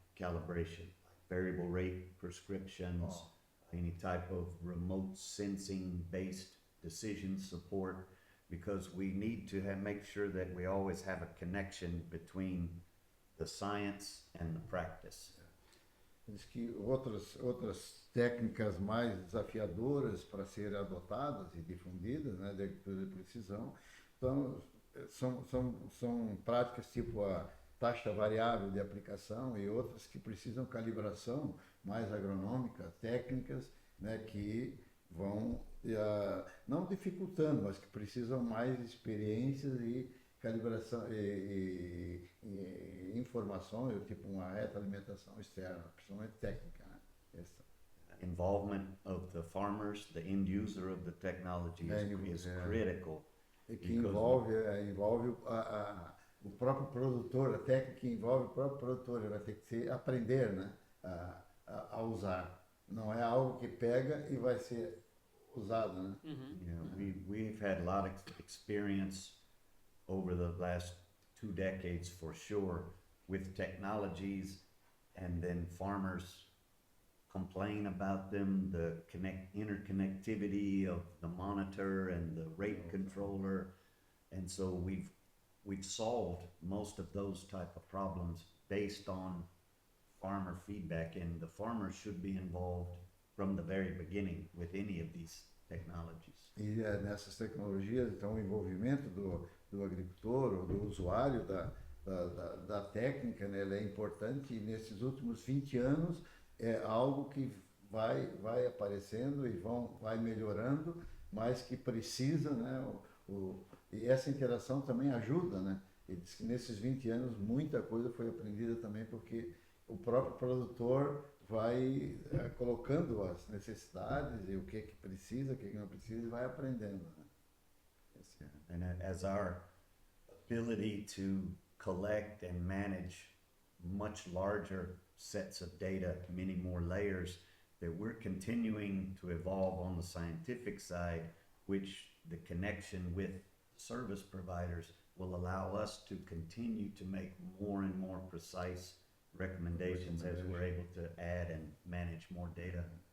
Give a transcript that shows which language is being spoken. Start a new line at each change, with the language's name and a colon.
English: calibration, like variable rate prescriptions, any type of remote sensing based decision support, because we need to make sure that we always have a connection between the science and the practice.
Portuguese: Diz que outras técnicas mais desafiadoras para serem adotadas e difundidas, né, de agricultura de precisão, então, são práticas tipo a taxa variável de aplicação e outras que precisam calibração mais agronômica, técnicas, né, que vão, não dificultando, mas que precisam mais experiências e calibração e informações, tipo uma retroalimentação externa, principalmente técnica, né?
English: Involvement of the farmers, the end user of the technology is critical.
Portuguese: E que envolve o próprio produtor, a técnica que envolve o próprio produtor, ele vai ter que aprender, né, a usar. Não é algo que pega e vai ser usado, né?
English: We've had a lot of experience over the last 2 decades for sure with technologies, and then farmers complain about them, the interconnectivity of the monitor and the rate controller, and so we've solved most of those type of problems based on farmer feedback, and the farmers should be involved from the very beginning with any of these technologies.
Portuguese: E nessas tecnologias, então, o envolvimento do agricultor ou do usuário da técnica, né, ele é importante, e nesses últimos 20 anos é algo que vai aparecendo e vai melhorando, mas que precisa, né, e essa interação também ajuda, né? Ele diz que nesses 20 anos muita coisa foi aprendida também, porque o próprio produtor vai colocando as necessidades e o que precisa, o que não precisa, e vai aprendendo, né?
English: And as our ability to collect and manage much larger sets of data, many more layers, that we're continuing to evolve on the scientific side, which the connection with service providers will allow us to continue to make more and more precise recommendations as we're able to add and manage more data.